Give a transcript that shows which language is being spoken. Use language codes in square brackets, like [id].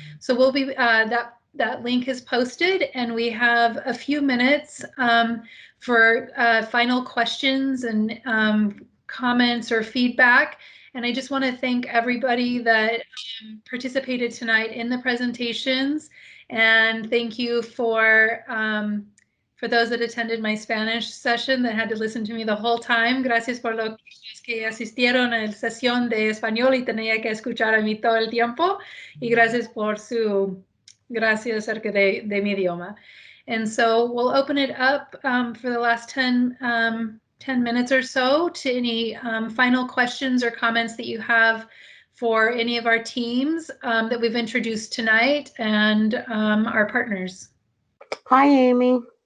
[en] So we'll be that link is posted, and we have a few minutes for final questions and comments or feedback. And I just want to thank everybody that participated tonight in the presentations. And thank you for those that attended my Spanish session that had to listen to me the whole time. [es] Gracias por los que asistieron a la sesión de español y tenía que escuchar a mí todo el tiempo. Y gracias por su gracias acerca de mi idioma. [en] And so we'll open it up for the last 10 minutes or so to any final questions or comments that you have for any of our teams that we've introduced tonight and our partners. Hi, Amy.